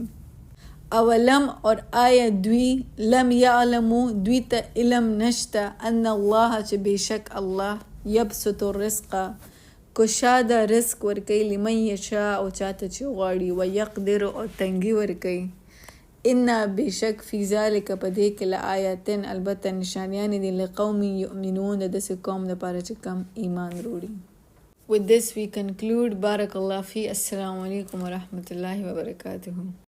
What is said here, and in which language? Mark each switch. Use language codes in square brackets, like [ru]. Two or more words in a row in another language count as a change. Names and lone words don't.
[ps] اولم اور آیا دوی [ar] لم یعلمو [ps] دوی ته علم نشته [ar] ان الله [ps] چې بشک الله [ar] یبسط الرزق [ps] کشاده رزق ورکوي [ar] لمن یشاء [ps] او چاته چې غواړي ویقدر او تنګي ورکوي. ان بشک [ar] فی ذلک [ps] په دې کې لآیاتن البته نشانیان دي [ar] لقوم یؤمنون [ps] د داسې قوم لپاره چې کم ایمان وروړي. [en] With this we conclude. [ar] بارك الله في. السلام عليكم ورحمة الله وبركاته.